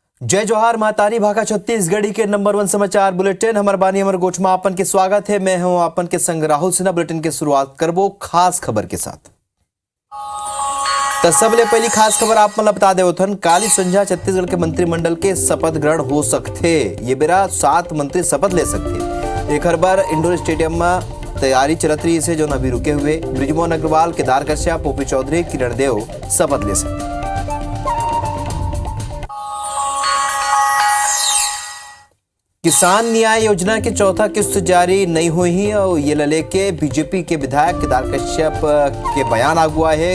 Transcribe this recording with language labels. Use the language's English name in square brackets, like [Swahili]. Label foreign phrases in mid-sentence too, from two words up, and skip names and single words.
[Chhattisgarhi] जय जोहार महातारी भाका छत्तीसगढ़ी के नंबर 1 समाचार बुलेटिन हमर बानी हमर गोचमा आपन के स्वागत है। मैं हूं आपन के संग राहुल सिन्हा। बुलेटिन की शुरुआत करबो खास खबर के साथ। तो सबले पहली खास खबर आप मन बता दे उथन काली संझा छत्तीसगढ़ के मंत्रिमंडल के शपथ ग्रहण हो सकते। ये बेरा 7 मंत्री शपथ ले सकते। एक बार [English] indoor stadium [Chhattisgarhi] में तैयारी चलत रही से जो अभी रुके हुए ब्रिजमोहन अग्रवाल, केदार कश्यप, ओपी चौधरी, किरण देव शपथ ले सकते। किसान न्याय योजना की चौथा किस्त जारी नहीं हुई और ये लेके बीजेपी के विधायक केदार कश्यप के बयान आ हुआ है।